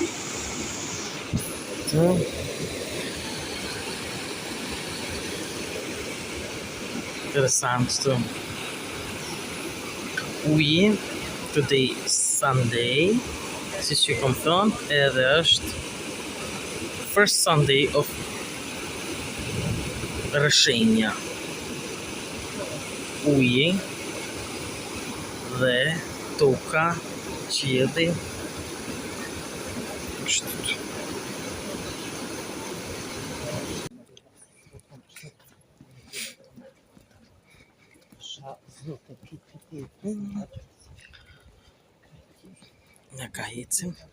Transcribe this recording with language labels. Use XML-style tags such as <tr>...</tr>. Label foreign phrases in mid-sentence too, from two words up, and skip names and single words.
<sq>Interessant këtu. Ujë,</sq> <en>today Sunday,</en> <sq>si që kom thënë, edhe është</sq> <en>first Sunday of</en> <sq>rëshenja. Ujë dhe toka, qielli, kështu. Neka ecim.</sq>